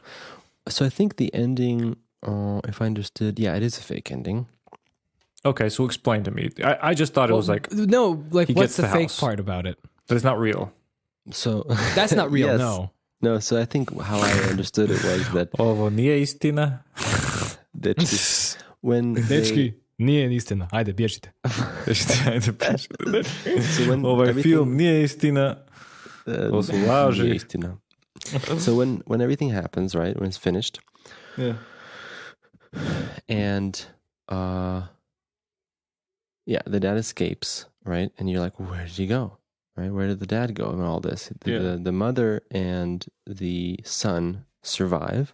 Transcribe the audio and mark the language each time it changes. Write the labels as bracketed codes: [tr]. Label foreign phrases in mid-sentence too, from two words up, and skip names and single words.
[en] So I think the ending, if I understood, yeah, it is a fake ending. Okay, so explain to me. I just thought it was like no, like he what's gets the the fake house. part about it? that it's not real. So That's not real. Yes. No. So I think how I understood it was that [hr] Ovo nije istina. [en] when they, [hr] Dečki, nije istina. Ajde, bježite. [en] so when [hr] Ovaj [en] everything- [hr] film nije istina. To su laži. nije istina. [en] So when everything happens, right, when it's finished, Yeah. and the dad escapes, right, and you're like, where did he go, right? Where did the dad go in all this? The mother and the son survive.